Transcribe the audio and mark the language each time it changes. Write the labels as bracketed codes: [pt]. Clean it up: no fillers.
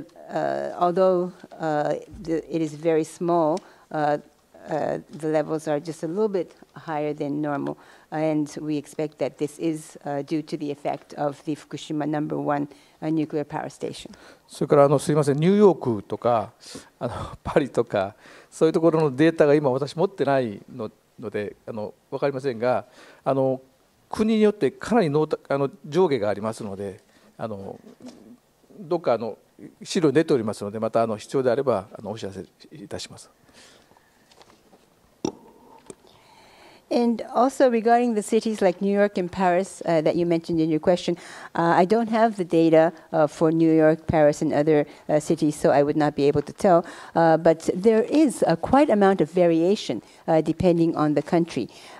[en] Although it is very small, the levels are just a little bit higher than normal, and we expect that this is due to the effect of the Fukushima number 1 nuclear power station. [ja] それからすみません、ニューヨークとかパリとかそういうところのデータが今私持ってないので分かりませんが、国によってかなり上下がありますので、どっか資料に出ておりますので、また必要であればお知らせいたします。 [en] And also regarding the cities like New York and Paris that you mentioned in your question, I don't have the data for New York, Paris, and other cities, so I would not be able to tell. But there is quite amount of variation depending on the country.